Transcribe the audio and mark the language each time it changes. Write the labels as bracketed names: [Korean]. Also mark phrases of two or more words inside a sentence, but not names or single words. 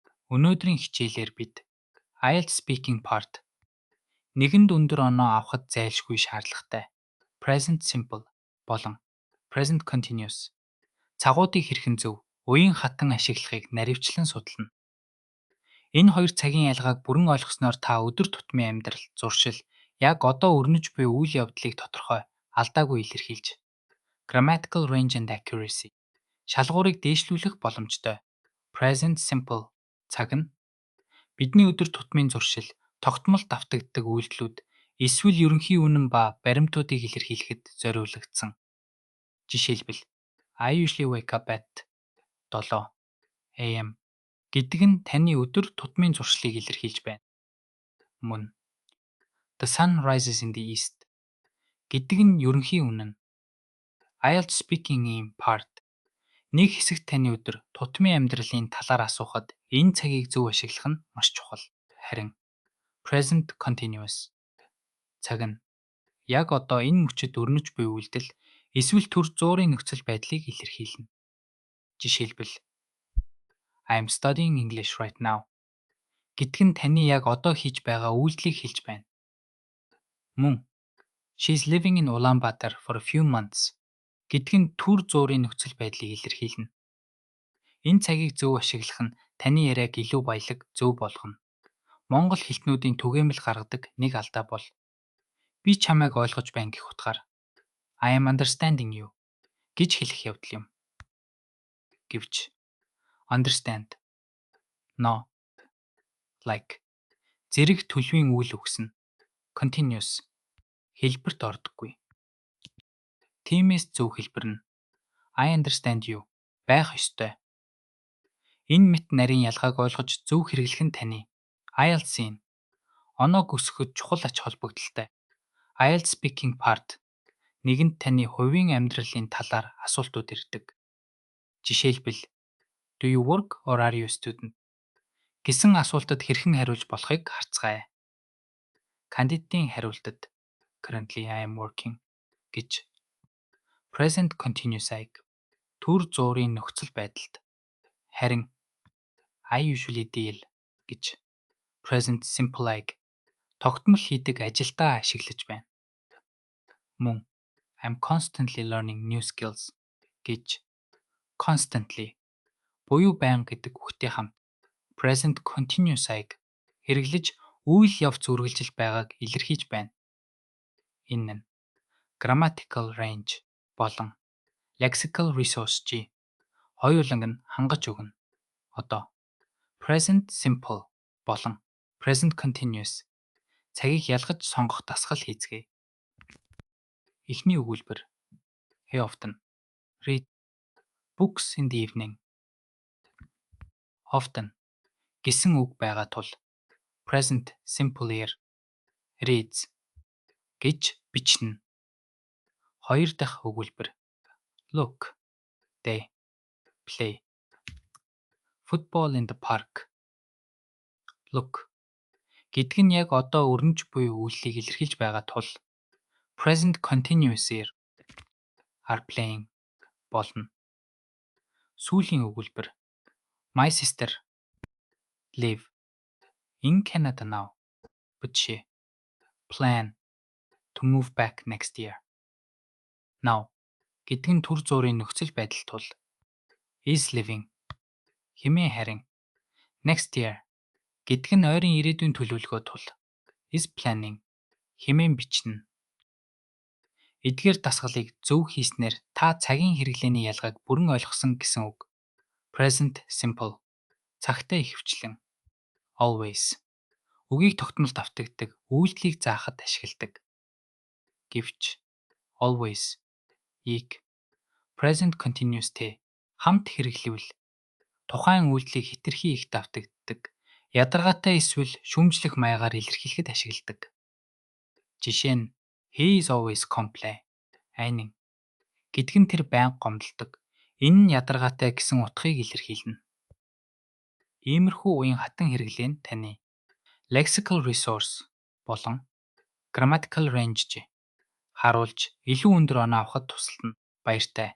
[Mongolian] Өнөөдрийн хичээлээр бид IELTS [English] speaking part [Mongolian] нэгэнд өндөр оноо авахд зайлшгүй шаардлагатай [English] present simple [Mongolian] болон [English] present continuous [Mongolian] цагуудыг хэрхэн зөв уян хатан ашиглахыг наривчлан судална. Энэ хоёр цагийн ялгааг бүрэн ойлгосноор та өдөр тутмын амьдрал, зуршил, яг одоо өрнөж буй үйл явдлыг тодорхой, алдаагүй илэрхийлж, [English] grammatical range and accuracy [Mongolian] шалгуурыг дээшлүүлэх боломжтой. Present simple цаг нь бидний өдөр тутмын зуршил, тогтмол давтагддаг үйлдэлүүд, эсвэл ерөнхий үнэн ба баримтуудыг илэрхийлэхэд зориулагдсан. Жишээлбэл [English] I usually wake up at 7 am [Mongolian] гэдэг нь таны өдөр тутмын зуршлыг илэрхийлж байна. Мөн [English] The sun rises in the east [Mongolian] гэдэг нь ерөнхий үнэн. IELTS [English] speaking in part [Mongolian] нэг хэсэгт таны өдөр тутмын амьдралын талаар асуухад энэ цагийг зөв ашиглах нь маш чухал. Харин [English] present continuous [Mongolian] цаг нь яг одоо энэ мөчид өрнөж буй үйлдэл эсвэл төр зуурын нөхцөл байдлыг илэрхийлнэ. Жишээлбэл [English] I am studying English right now [Mongolian] гэдэг нь таны яг одоо хийж байгаа үйлдэлийг хэлж байна. Мөн [English] She is living in Ulaanbaatar for a few months [Mongolian] гэдэг нь төр зуурын нөхцөл байдлыг илэрхийлнэ. Энэ цагийг зөв ашиглах нь таны яриаг илүү баялаг, зөв болгоно. Монгол хэлтнүүдийн түгээмэл гаргадаг нэг алдаа бол би чамайг ойлгож байна гэх утгаар [English] I am understanding you [Mongolian] гэж хэлэх явдал юм. Гэвч understand, no, like зэрэг төлөвийн үйл өгсөн continuous хэлбэрт ордоггүй. Тиймээс зөв хэлбэр нь [English] I understand you [Mongolian] байх ёстой. Энэ мэт нарийн ялгааг ойлгож зөв хэрэглэх нь таны IELTS-ийн оноог өсгөхөд чухал ач холбогдолтой. IELTS [English] speaking part [Mongolian] нэгэнд таны хувийн амьдралын талаар асуултууд ирдэг. Жишээлбэл [English] Do you work or are you a student [Mongolian] гэсэн асуултад хэрхэн хариулж болохыг харцгаая. Кандидатын хариултад [English] Currently I am working [Mongolian] гэж [English] present continuous- [Mongolian] ыг төр зуурын нөхцөл байдалд, харин [English] I usually deal [Mongolian] гэж [English] present simple- [Mongolian] ыг тогтмол хийдэг ажилдаа ашиглаж байна. Мөн [English] I'm constantly learning new skills [Mongolian] гэж constantly буюу байнга гэдэг үгтэй хамт [English] present continuous- [Mongolian] ыг хэрэглэж үйл явц үргэлжилж байгааг илэрхийлж байна. Энэ нь [English] grammatical range [Mongolian] болон [English] lexical resource- [Mongolian] ийг хоёуланг нь хангаж өгнө. Одоо [English] present simple [Mongolian] болон [English] present continuous [Mongolian] цагийг ялгаж сонгох дасгал хийцгээе. Эхний өгүүлбэр [English] He often read books in the evening. [Mongolian] Often гэсэн үг байгаа тул [English] present simple- [Mongolian] ээр reads гэж бичнэ. Хоёр дахь өгүүлбэр [English] Look, they play football in the park. [Mongolian] Look гэдэг нь яг одоо өрнөж буй үйлсийг илэрхийлж байгаа тул [English] present continuous- [Mongolian] ээр [English] are playing [Mongolian] болно. Сүүлийн өгүүлбэр [English] My sister live in Canada now, but she plan to move back next year. [Mongolian] Now гэдэг нь төр зуурын нөхцөл байдал тул [English] is living [Mongolian] хэмээн харин [English] next year [Mongolian] гэдэг нь ойрын ирээдүйн төлөвлөгөө тул [English] is planning [Mongolian] хэмээн бичнэ. Эдгээр дасгалыг зөв хийснээр та цагийн хэрэглээний ялгааг бүрэн ойлгосон гэсэн үг. [English] Present simple [Mongolian] цагтай ихэвчлэн always үгийг тогтмол давтагддаг үйлдэлийг заахад ашигладаг. Гэвч always ийг [English] present continuous- [Mongolian] тэй хамт хэрэглэвэл тухайн үйлдэлийг хэтэрхий их давтагддаг, ядаргаатай эсвэл шүүмжлэх маягаар илэрхийлэхэд ашигладаг. Жишээ нь [English] He is always comply. [Mongolian] Айнин гэдэг нь тэр байнга гомдолдог. Энэ нь ядаргаатай гэсэн утгыг илэрхийлнэ. Иймэрхүү уян хатан хэрэглээ нь таны [English] lexical resource [Mongolian] болон [English] grammatical range [Mongolian] харуулж илүү өндөр оноо авахд тусална. Баяртай.